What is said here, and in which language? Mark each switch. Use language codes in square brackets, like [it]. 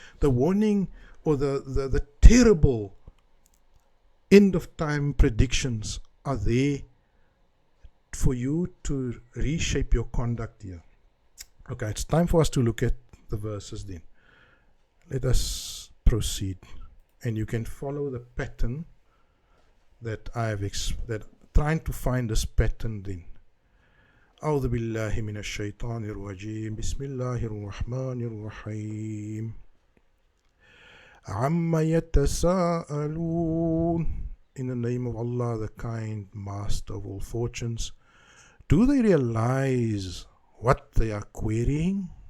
[en] The warning or the terrible end of time predictions are there for you to reshape your conduct here. Okay, it's time for us to look at the verses then. Let us proceed. And you can follow the pattern that that trying to find this pattern then. [ar] أعوذ بالله من الشيطان الرجيم بسم الله الرحمن الرحيم عما يتساءلون. [en] In the name of Allah, the kind master of all fortunes, do they realize what they are querying?